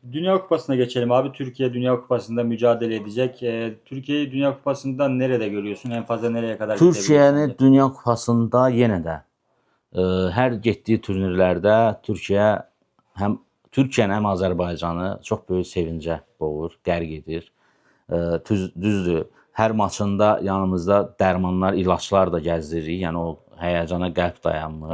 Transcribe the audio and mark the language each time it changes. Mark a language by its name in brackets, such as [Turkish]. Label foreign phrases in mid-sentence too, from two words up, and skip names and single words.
[Turkish] Dünya Kupası'na geçelim abi. Türkiye Dünya Kupası'nda mücadele edecek. Türkiye'yi Dünya Kupası'nda nerede görüyorsun? En fazla nereye kadar gidebilir Türkiyəni sence? [Azerbaijani] Dünya Kupasında yenə də hər getdiyi turnirlərdə həm Türkiyəni həm Azərbaycanı çox böyük sevincə boğur, qərq edir. Düzdür, hər maçında yanımızda dərmanlar, ilaçlar da gəzdiririk. Yəni o həyəcana qəlb dayanmır,